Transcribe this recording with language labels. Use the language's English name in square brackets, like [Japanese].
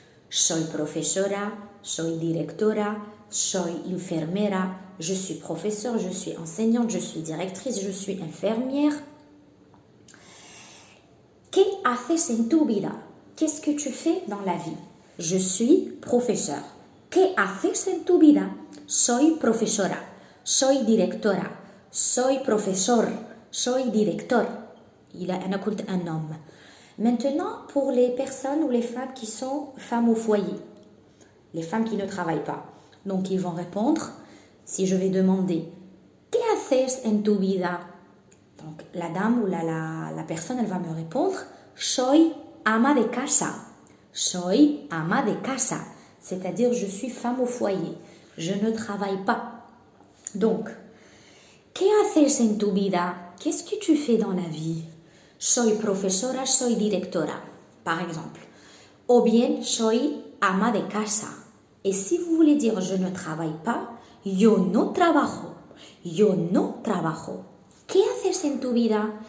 [Spanish] Soy profesora, soy directora, soy enfermera, [French] je suis professeur, je suis enseignante, je suis directrice, je suis infirmière. [Spanish] ¿Qué haces en tu vida? [French] Qu'est-ce que tu fais dans la vie? Je suis professeur. [Spanish] ¿Qué haces en tu vida? Soy profesora, soy directora, soy professeur, soy directeur. [Arabic] أنا كنت [French] un homme. Maintenant, pour les personnes ou les femmes qui sont femmes au foyer, les femmes qui ne travaillent pas. Donc, ils vont répondre, si je vais demander « [Spanish] ¿Qué haces en tu vida ?» [French] Donc, la dame ou la personne, elle va me répondre « [Spanish] Soy ama de casa ». Soy ama de casa, [French] c'est-à-dire je suis femme au foyer, je ne travaille pas. [Spanish] Donc, ¿Qué haces en tu vida? [French] Qu'est-ce que tu fais dans la vie? [Spanish] Soy profesora, soy directora, [French] par exemple. Ou bien, [Spanish] soy ama de casa. [French] Et si vous voulez dire je ne travaille pas, [Spanish] yo no trabajo. Yo no trabajo. ¿Qué haces en tu vida?